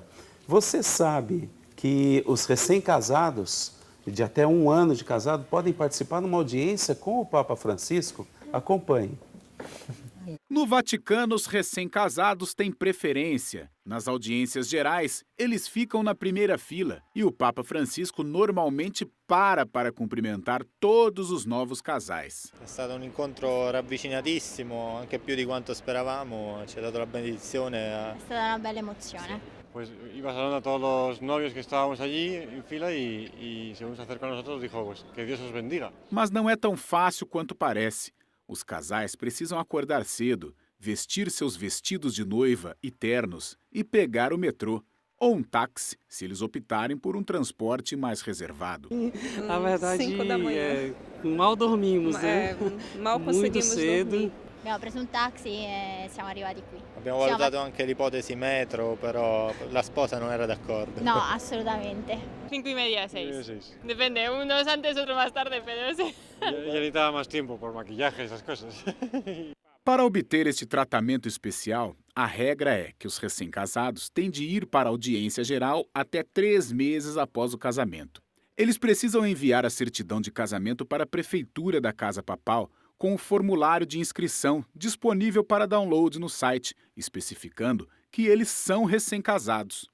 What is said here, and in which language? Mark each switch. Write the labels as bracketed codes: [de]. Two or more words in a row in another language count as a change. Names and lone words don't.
[pt] Você sabe que os recém-casados, de até 1 ano de casado, podem participar numa audiência com o Papa Francisco? Acompanhe. No Vaticano, os recém-casados têm preferência. Nas audiências gerais, eles ficam na primeira fila e o Papa Francisco normalmente para cumprimentar todos os novos casais. [it] È stato un incontro ravvicinatissimo, anche più di quanto speravamo, ci ha dato la benedizione. È stata una bella emozione. [es] Pues iba saludando a todos los novios que estábamos allí en fila y según se acercó a nosotros dijo, pues que Dios os bendiga. [pt] Mas não é tão fácil quanto parece. Os casais precisam acordar cedo, vestir seus vestidos de noiva e ternos e pegar o metrô ou um táxi, se eles optarem por um transporte mais reservado. Na verdade, 5 da manhã. mal dormimos, né? Mal conseguimos Muito cedo. dormir. [it] Abbiamo preso un taxi e siamo arrivati qui. Abbiamo valutato anche l'ipotesi metro, però la sposa non era d'accordo. No, assolutamente. 5:30, 6. 6. [es] Depende, uno es antes, otro más tarde, pero sí. Ella necesitaba más tiempo por maquillaje y esas cosas. [pt] Para obter este tratamento especial, a regra é que os recém-casados têm de ir para a audiência geral até 3 meses após o casamento. Eles precisam enviar a certidão de casamento para a prefeitura da Casa Papal com o formulário de inscrição disponível para download no site, especificando que eles são recém-casados.